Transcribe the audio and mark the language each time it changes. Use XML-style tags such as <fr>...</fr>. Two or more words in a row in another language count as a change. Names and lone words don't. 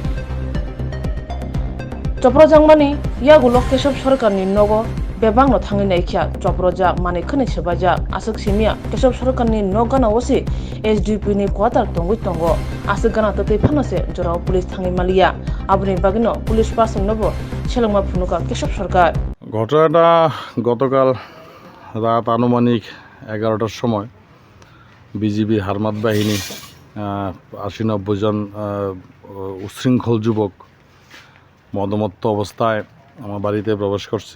<trp>चप्रजांमानि यागुलो केशव सरकारनि नगो बेबांनो थाङै नायखिया चप्रजाक माने खनै सोबाजाक आसक सिमिया केशव सरकारनि नगाना वसि एसडीपी नि क्वार्टार तंगै तंगो आसक गाना ततै फानसे जराव पुलिस थाङै मालिया आबनि बागिनो पुलिस पार्सन नबो सेलंमा फुनुका केशव सरकार</trp> <bn>ঘটনাটা গতকাল রাত আনুমানিক 11টার সময় বিজিবির হারমাত বাহিনী 80-90 জন উচ্ছৃঙ্খল যুবক মদমত্ত অবস্থায় আমার বাড়িতে প্রবেশ করছে।</bn>